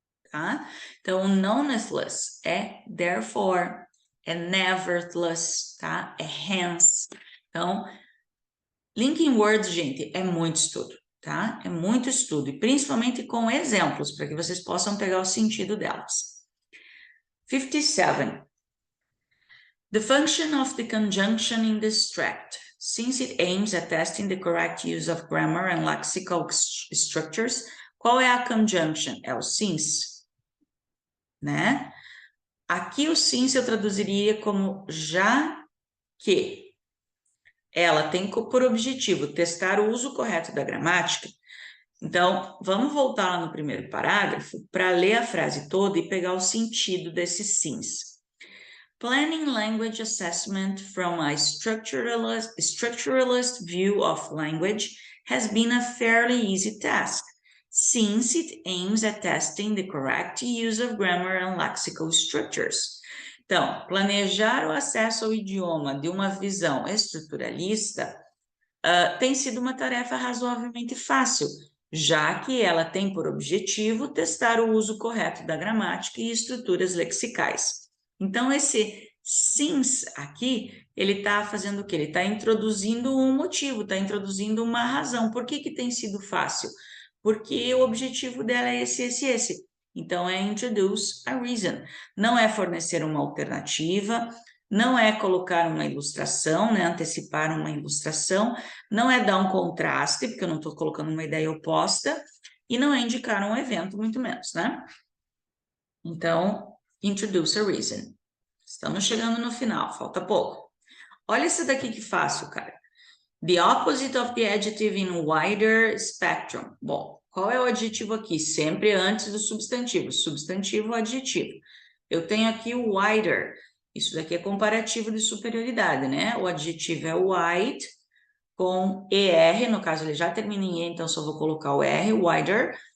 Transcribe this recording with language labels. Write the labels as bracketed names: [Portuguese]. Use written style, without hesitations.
[Portuguese] Tá? Então, nonetheless é therefore, é nevertheless, tá? É hence. Então, linking words, gente, é muito estudo, tá? É muito estudo, e principalmente com exemplos, para que vocês possam pegar o sentido delas. 57. [English] The function of the conjunction in this tract, since it aims at testing the correct use of grammar and lexical structures, [Portuguese] qual é a conjunction? É o since, né? Aqui o since eu traduziria como já que ela tem por objetivo testar o uso correto da gramática. Então, vamos voltar lá no primeiro parágrafo para ler a frase toda e pegar o sentido desse since. [English] Planning language assessment from a structuralist view of language has been a fairly easy task, since it aims at testing the correct use of grammar and lexical structures. [Portuguese] Então, planejar o acesso ao idioma de uma visão estruturalista tem sido uma tarefa razoavelmente fácil, já que ela tem por objetivo testar o uso correto da gramática e estruturas lexicais. Então, esse since aqui, ele está fazendo o quê? Ele está introduzindo um motivo, está introduzindo uma razão. Por que tem sido fácil? Porque o objetivo dela é esse. Então, é [English] introduce a reason. [Portuguese] Não é fornecer uma alternativa, não é colocar uma ilustração, né? Antecipar uma ilustração, não é dar um contraste, porque eu não estou colocando uma ideia oposta, e não é indicar um evento, muito menos, né? Então, [English] introduce a reason. [Portuguese] Estamos chegando no final, falta pouco. Olha esse daqui que fácil, cara. [English] The opposite of the adjective in wider spectrum. [Portuguese] Bom, qual é o adjetivo aqui? Sempre antes do substantivo. Substantivo, adjetivo. Eu tenho aqui o wider. Isso daqui é comparativo de superioridade, né? O adjetivo é wide, com ER, no caso ele já termina em E, então só vou colocar o R, wider.